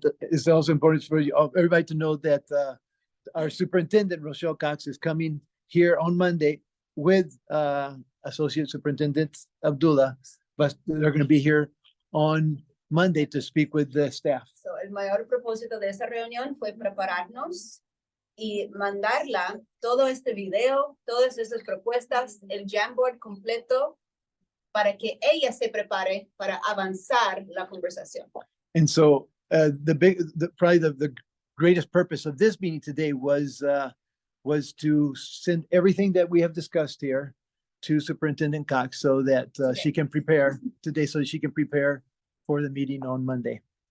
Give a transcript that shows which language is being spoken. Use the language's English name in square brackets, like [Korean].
[English] It's also important for everybody to know that our superintendent, Rochelle Cox, is coming here on Monday with Associate Superintendent Abdullah, but they're going to be here on Monday to speak with the staff. [Spanish] So, el mayor propósito de esa reunión fue prepararnos y mandarla todo este video, todas esas propuestas, el Jamboard completo, para que ella se prepare para avanzar la conversación. [English] And so probably the greatest purpose of this meeting today was to send everything that we have discussed here to Superintendent Cox so that she can prepare today, so she can prepare for the meeting on Monday.